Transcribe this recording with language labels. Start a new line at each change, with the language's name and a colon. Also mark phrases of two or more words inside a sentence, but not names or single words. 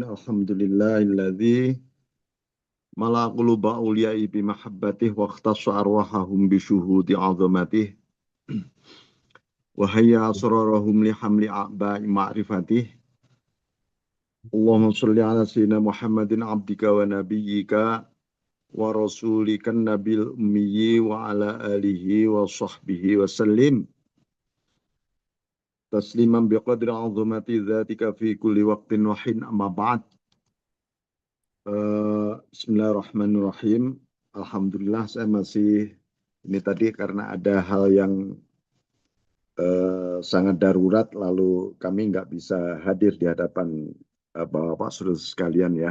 Arabic: الحمد لله الذي ملأ قلوب أوليائه بمحبته واختص أرواحهم بشهود عظمته وحيا أسرارهم لحمل أعباء معرفته. اللهم صل على سيدنا محمد عبدك ونبيك ورسولك النبي الأمي وعلى آله وصحبه وسلم. تسليما بقدر عظمة ذاتك في كل وقت وحين أما بعد. Bismillahirrahmanirrahim.
Indonesian: Alhamdulillah saya masih ini tadi karena ada hal yang sangat darurat lalu kami nggak bisa hadir di hadapan Bapak Saudara sekalian ya.